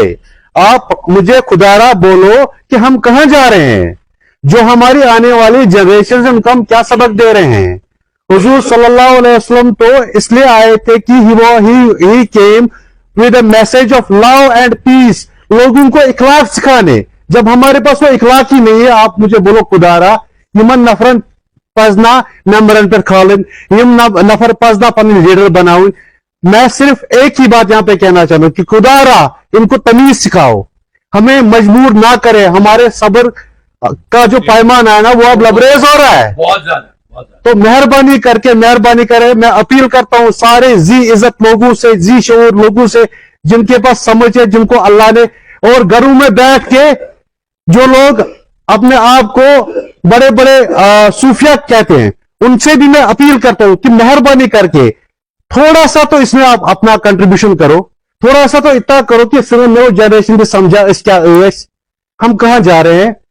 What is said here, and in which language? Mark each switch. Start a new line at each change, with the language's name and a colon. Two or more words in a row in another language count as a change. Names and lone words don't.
Urdu: آپ مجھے خدارا بولو کہ ہم کہاں جا رہے ہیں، جو ہماری آنے والی جنریشن سے ان کو ہم کیا سبق دے رہے ہیں. حضور
Arabic: صلى الله عليه وسلم
Urdu: تو اس لیے آئے تھے کہ
English: he came with a message of love and peace,
Urdu: لوگوں کو اخلاق سکھانے. جب ہمارے پاس وہ اخلاق ہی نہیں ہے، آپ مجھے بولو خدارا
Kashmiri: یمن نفرن پزنہ ممبرن پر کھالن یم نفر پزنہ پن لیڈر بناؤ.
Urdu: میں صرف ایک ہی بات یہاں پہ کہنا چاہتا ہوں کہ خدارا ان کو تمیز سکھاؤ، ہمیں مجبور نہ کرے. ہمارے صبر کا جو پیمانہ ہے نا وہ اب لبریز ہو رہا ہے بہت زیادہ. تو مہربانی کرے، میں اپیل کرتا ہوں سارے ذی عزت لوگوں سے، ذی شعور لوگوں سے، جن کے پاس سمجھ ہے، جن کو اللہ نے، اور گھروں میں بیٹھ کے جو لوگ اپنے آپ کو بڑے بڑے صوفیا کہتے ہیں، ان سے بھی میں اپیل کرتا ہوں کہ مہربانی کر کے تھوڑا سا تو اس میں آپ اپنا کنٹریبیوشن کرو، تھوڑا سا تو اتنا کرو کہ پھر
English: new generation
Urdu: بھی سمجھا اس کا ہم کہاں جا رہے ہیں.